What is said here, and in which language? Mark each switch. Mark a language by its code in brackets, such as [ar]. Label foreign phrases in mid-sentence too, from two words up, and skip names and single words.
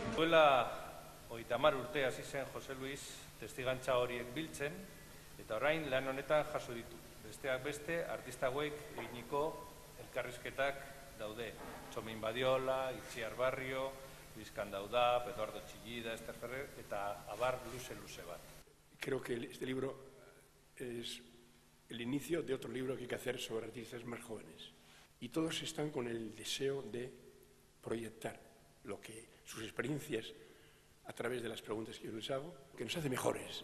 [eu] Duela 30 urte hasi zen Jose Luis testigantza horiek biltzen, eta orain lan honetan jaso ditu. Besteak beste, artista hauek eginiko elkarrizketak daude. Txomin Badiola, Itziar Barrio, Luis Candaudap, Eduardo Chillida, Ester Ferrer, eta abar luze bat. [es] Creo que este libro es el inicio de otro libro que hay que hacer sobre artistas más jóvenes. Y todos están con el deseo de proyectar sus experiencias a través de las preguntas que yo les hago, que nos hace mejores.